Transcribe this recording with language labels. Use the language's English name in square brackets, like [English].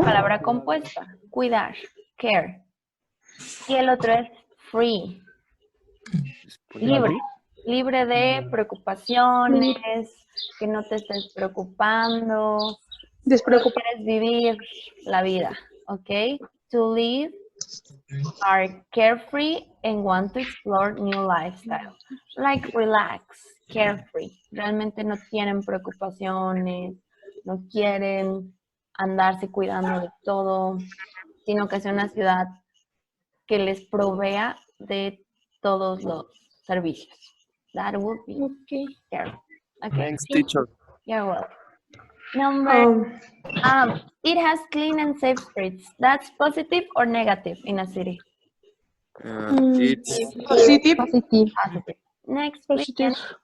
[Spanish] palabra compuesta, cuidar, care. Y el otro es free, libre, libre de preocupaciones, que no te estés preocupando, solo Despreocupado. quieres vivir la vida, ¿ok? [English] To live, are carefree and want to explore new lifestyle. Like relax, carefree. [Spanish] Realmente no tienen preocupaciones, no quieren andarse cuidando de todo, sino que sea una ciudad que les provea de todos los servicios. [English] That would be Okay. carefree. Okay, Thanks, teacher. you're welcome. Number, it has clean and safe streets. That's positive or negative in a city? It's Positive. Positive. Next, please. Positive.